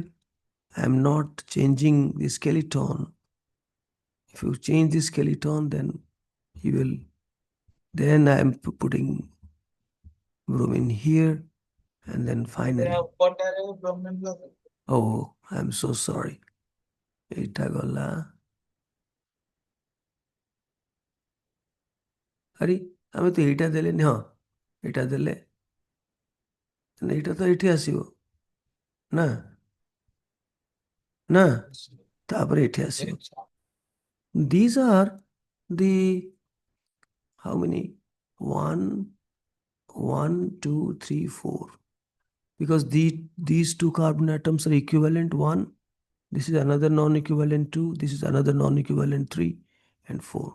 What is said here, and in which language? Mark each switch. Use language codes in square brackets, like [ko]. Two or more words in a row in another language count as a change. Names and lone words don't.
[en] I'm not changing the skeleton. If you change the skeleton, then then I'm putting bromine here, and then finally, oh, I'm so sorry. [bn] এইটা গলা আরে আমি তো এইটা [or] ଦେଲେନି ହଁ ଏଇଟା ଦେଲେ ଏଇଟା ତ ଏଇଠି ଆସିବ ନା ନା ତାପରେ ଏଇଠି ଆସିବ. [en] These are the how many? 1, 1, 2, 3, 4. Because these 2 carbon atoms are equivalent. 1, this is another non-equivalent 2, this is another non-equivalent 3, and 4.